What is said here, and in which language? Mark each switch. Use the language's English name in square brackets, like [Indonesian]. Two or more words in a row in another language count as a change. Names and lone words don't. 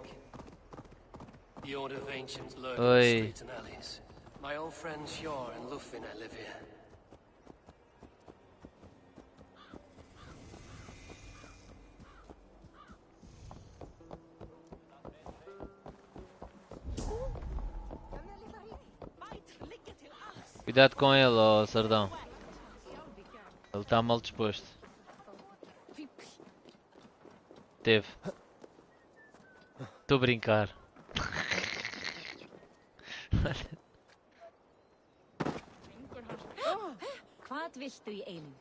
[English] The Order of Ancients lurk Oi. in streets and alleys. My old friends Hjor and Lufina live here. [Portuguese] Cuidado com ele, ó Sardão. Ele está mal disposto. Teve. Estou a brincar. [Icelandic] Hvað viltu í eilífð?